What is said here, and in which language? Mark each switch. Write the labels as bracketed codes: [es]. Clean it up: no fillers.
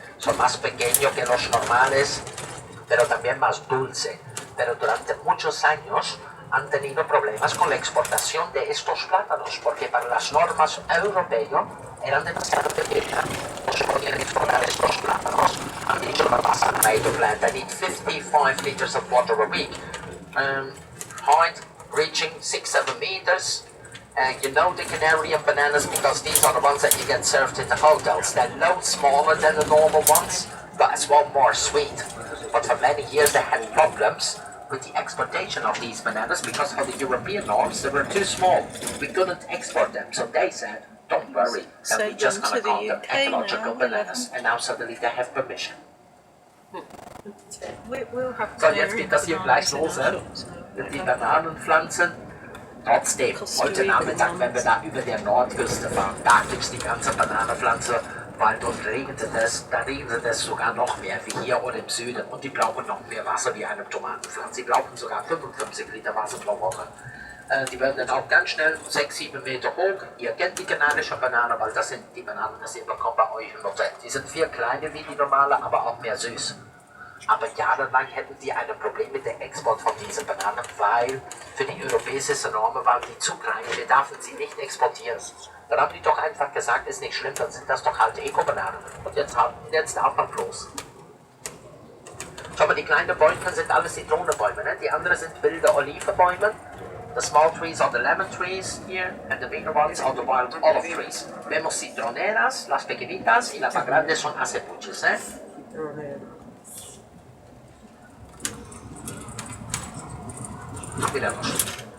[es] Son más pequeños que los normales, pero también más dulce. Pero durante muchos años han tenido problemas con la exportación de estos plátanos, porque para las normas europeas eran demasiado pequeñas. No se podían exportar estos plátanos. Han dicho no pasa nada, [en] the plant, I need 55 liters of water a week. Height reaching 6-7 meters. You know the Canarian bananas because these are the ones that you get served in the hotels. They're loads smaller than the normal ones, but as well more sweet. But for many years they had problems with the exportation of these bananas because for the European norms they were too small. We couldn't export them, so they said, don't worry, that we're just going to call them ecological bananas. And now suddenly they have permission. [de] So, jetzt geht das hier gleich los, mit den Bananenpflanzen. Trotzdem, heute Nachmittag, wenn wir da über der Nordküste fahren, da gibt es die ganze Bananenpflanze, weil dort regnet es, da regnet es sogar noch mehr wie hier oder im Süden und die brauchen noch mehr Wasser wie eine Tomatenpflanze. Die brauchen sogar 55 Liter Wasser pro Woche. Die werden dann auch ganz schnell 6-7 Meter hoch. Ihr kennt die kanadische Banane, weil das sind die Bananen, das ihr bekommt bei euch im Hotel. Die sind viel kleiner wie die normale, aber auch mehr süß. Aber jahrelang hätten die ein Problem mit dem Export von diesen Bananen, weil für die europäische Normen waren die zu klein. Wir dürfen sie nicht exportieren. Dann haben die doch einfach gesagt, ist nicht schlimm, dann sind das doch halt Eco-Bananen. Und jetzt darf man bloß. Schau mal, die kleinen Bäume sind alle Zitronenbäume, ne? Die anderen sind wilde Olivenbäume. [en] The small trees are the lemon trees here, and the bigger ones are the wild olive trees. [es] Vemos citroneras, las pequeñitas y las más grandes son acebuches, ¿eh? Miramos.